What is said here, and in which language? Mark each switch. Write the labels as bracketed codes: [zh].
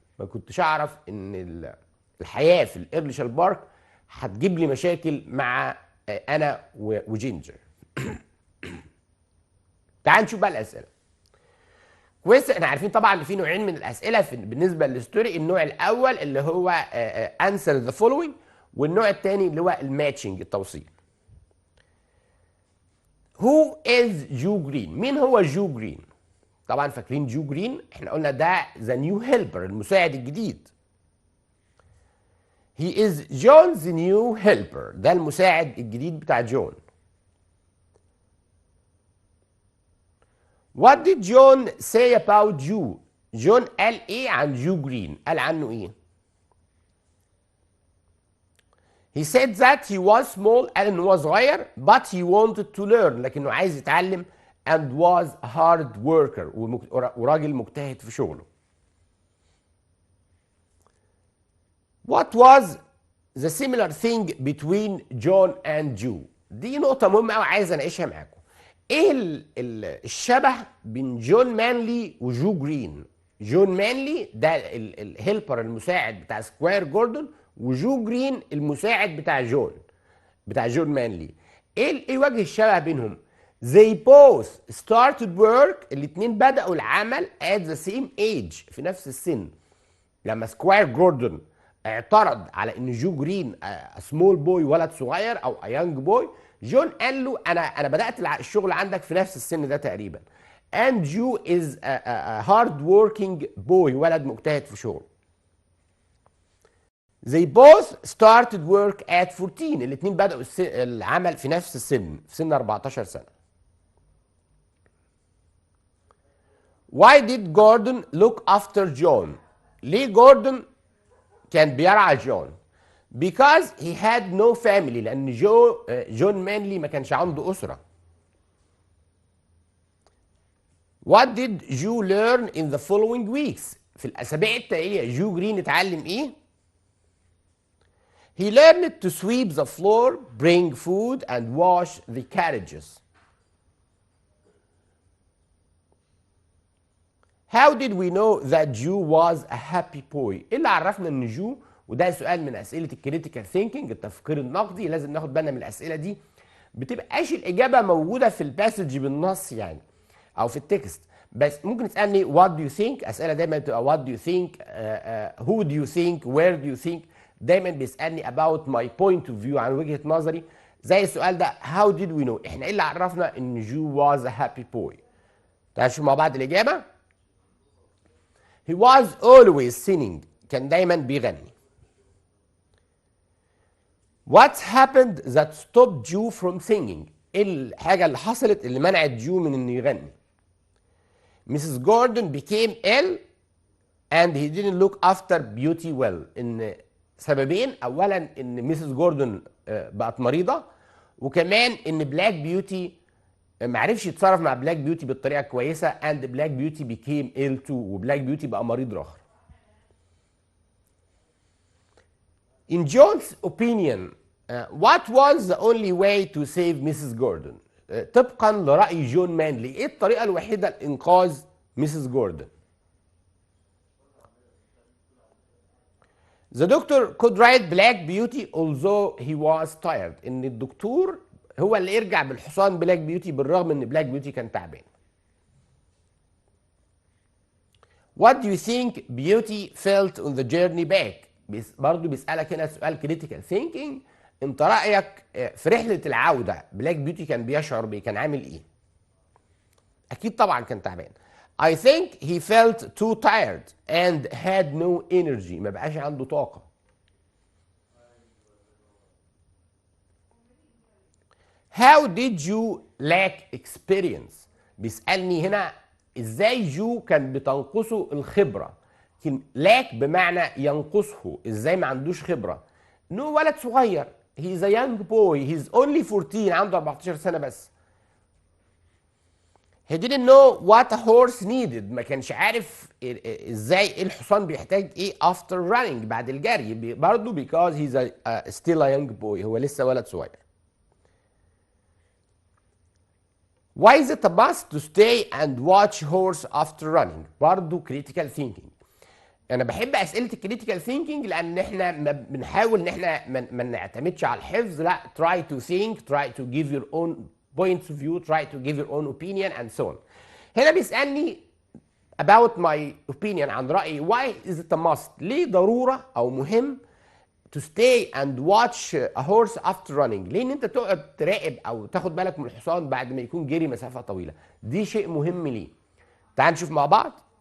[ar] ما كنتش اعرف ان الحياه في الايرلشال بارك هتجيب لي مشاكل مع انا وجينجر. تعال نشوف بقى الاسئله. كويس، احنا عارفين طبعا ان في نوعين من الاسئله بالنسبه للستوري. النوع الاول اللي هو انسر ذا فولوينج، والنوع الثاني اللي هو الماتشنج التوصيل. [en] Who is [ar] جو جرين؟ مين هو جو جرين؟ طبعا فاكرين جو جرين؟ احنا قلنا ده ذا نيو هيلبر، المساعد الجديد. [en] He is John's new helper. [ar] ده المساعد الجديد بتاع جون. [en] What did John say about you؟ [ar] جون قال ايه عن جو جرين؟ قال عنه ايه؟ [en] He said that he was small. [ar] قال انه هو صغير [en] but he wanted to learn. [ar] لكنه عايز يتعلم [en] and was a hard worker. [ar] وراجل مجتهد في شغله. [en] What was the similar thing between John and Joe؟ [ar] دي نقطة مهمة أوي عايز أناقشها معاكم. إيه الشبه بين جون مانلي وجو جرين؟ جون مانلي ده الهيلبر المساعد بتاع سكواير جوردون، وجو جرين المساعد بتاع جون مانلي. إيه وجه الشبه بينهم؟ [en] They both started work. [ar] الاتنين بدأوا العمل [en] at the same age، [ar] في نفس السن. لما سكواير جوردون اعترض على ان جو جرين سمول بوي، ولد صغير او يانج بوي، جون قال له انا بدأت الشغل عندك في نفس السن ده تقريبا. [en] and Joe is a hard working boy، [ar] ولد مجتهد في شغله. [en] They both started work at 14. [ar] الاتنين بدأوا العمل في نفس السن، في سن 14 سنة. [en] Why did Gordon look after John؟ [ar] ليه جوردون كان بيرعى جون؟ [en] Because he had no family. [ar] لأن جون مانلي ما كانش عنده أسرة. [en] What did Joe learn in the following weeks؟ [ar] في الأسابيع التالية جو جرين اتعلم إيه؟ [en] He learned to sweep the floor, bring food, and wash the carriages. How did we know that Joe was a happy boy؟ [ar] ايه اللي عرفنا ان جو، وده سؤال من اسئله الكريتيكال ثينكينج التفكير النقدي، لازم ناخد بالنا من الاسئله دي، بتبقاش الاجابه موجوده في الباسج بالنص يعني او في التكست، بس ممكن تسالني [en] what do you think، [ar] اسئله دايما بتبقى [en] what do you think، [ar] who do you think، where do you think، دايما بيسالني [en] about my point of view، [ar] عن وجهه نظري، زي السؤال ده [en] how did we know، [ar] احنا ايه اللي عرفنا ان جو [en] was a happy boy؟ [ar] تعالوا نشوف مع بعض الاجابه. [en] He was always singing، [ar] كان دايما بيغني. [en] What happened that stopped Joe from singing؟ [ar] ايه الحاجة اللي حصلت اللي منعت جو من انه يغني؟ Mrs. [en] Gordon became ill and he didn't look after Beauty well. [ar] ان سببين، اولا ان ميسيس جوردن بقت مريضة، وكمان ان بلاك بيوتي معرفش يتصرف مع بلاك بيوتي بالطريقه كويسه and بلاك بيوتي [en] became ill too، [ar] وبلاك بيوتي بقى مريض اخر. [en] In John's opinion, what was the only way to save Mrs. Gordon؟ [ar] طبقا لرأي جون مانلي، ايه الطريقه الوحيده لإنقاذ ميسيس جوردن؟ [en] The doctor could ride Black Beauty although he was tired. [ar] ان الدكتور هو اللي يرجع بالحصان بلاك بيوتي بالرغم ان بلاك بيوتي كان تعبان. [en] What do you think Beauty felt on the journey back؟ [ar] برضه بيسألك هنا سؤال [en] critical thinking، [ar] انت رأيك في رحلة العودة بلاك بيوتي كان بيشعر بيه، كان عامل ايه؟ اكيد طبعا كان تعبان. [en] I think he felt too tired and had no energy، [ar] ما بقاش عنده طاقة. [en] How did you lack experience؟ [ar] بيسألني هنا ازاي جو كان بتنقصه الخبرة. lack بمعنى ينقصه، ازاي ما عندوش خبرة. انه ولد صغير، [en] he's a young boy، he's only 14، [ar] عنده 14 سنة بس. [en] he didn't know what a horse needed، [ar] ما كانش عارف ازاي الحصان بيحتاج ايه [en] after running، [ar] بعد الجري، برضه [en] because he's still a young boy، [ar] هو لسه ولد صغير. [en] Why is it a must to stay and watch horse after running؟ برضه critical thinking. [ar] أنا بحب أسئلة الكريتيكال ثينكينج لأن إحنا بنحاول إن إحنا ما نعتمدش على الحفظ، لا [en] try to think، try to give your own points of view، try to give your own opinion and so on. [ar] هنا بيسألني [en] about my opinion، [ar] عن رأيي. [en] why is it a must؟ [ar] ليه ضرورة أو مهم [en] to stay and watch a horse after running؟ [ar] ليه ان انت تقعد تراقب او تاخد بالك من الحصان بعد ما يكون جري مسافه طويله؟ دي شيء مهم ليه. تعال نشوف مع بعض.